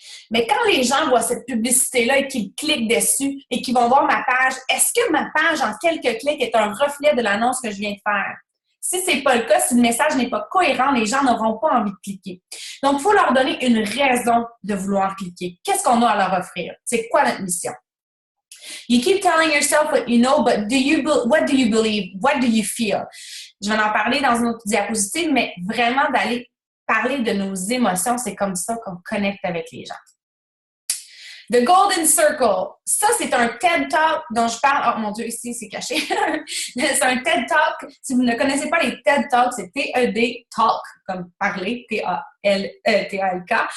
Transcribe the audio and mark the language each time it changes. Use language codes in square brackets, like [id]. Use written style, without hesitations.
[fr] Mais quand les gens voient cette publicité-là et qu'ils cliquent dessus et qu'ils vont voir ma page, est-ce que ma page, en quelques clics, est un reflet de l'annonce que je viens de faire? Si ce n'est pas le cas, si le message n'est pas cohérent, les gens n'auront pas envie de cliquer. Donc, il faut leur donner une raison de vouloir cliquer. Qu'est-ce qu'on a à leur offrir? C'est quoi notre mission? [en] You keep telling yourself what you know, but what do you believe? What do you feel? [fr] Je vais en parler dans une autre diapositive, mais vraiment d'aller parler de nos émotions, c'est comme ça qu'on connecte avec les gens. The Golden Circle. Ça, c'est un TED Talk dont je parle. Oh mon Dieu, ici, c'est caché. C'est un TED Talk. Si vous ne connaissez pas les TED Talks, c'est T-E-D Talk, comme parler, T-A-L-K.